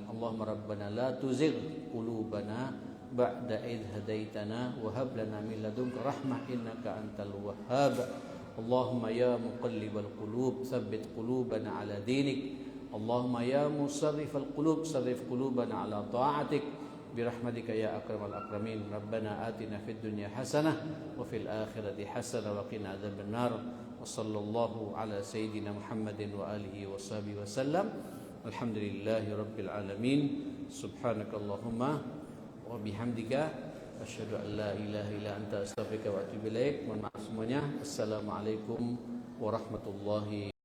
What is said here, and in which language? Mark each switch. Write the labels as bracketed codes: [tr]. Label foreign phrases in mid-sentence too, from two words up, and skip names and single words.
[ar] اللهم ربنا لا تزغ قلوبنا بعد إذ هديتنا وهب لنا من لدنك رحمة إنك أنت الوهاب. اللهم يا مقلب القلوب ثبت قلوبنا على دينك. اللهم يا مصرف القلوب صرف قلوبنا على طاعتك برحمتك يا أكرم الأكرمين. ربنا آتنا في الدنيا حسنة وفي الآخرة حسنة وقنا عذاب النار. وصلى الله على سيدنا محمد وآله وصحبه وسلم. الحمد لله رب العالمين. سبحانك اللهم وبحمدك أشهد أن لا إله إلا أنت أستغفرك وأتوب إليك. [id] Mohon maaf semuanya. [ar] السلام عليكم ورحمة الله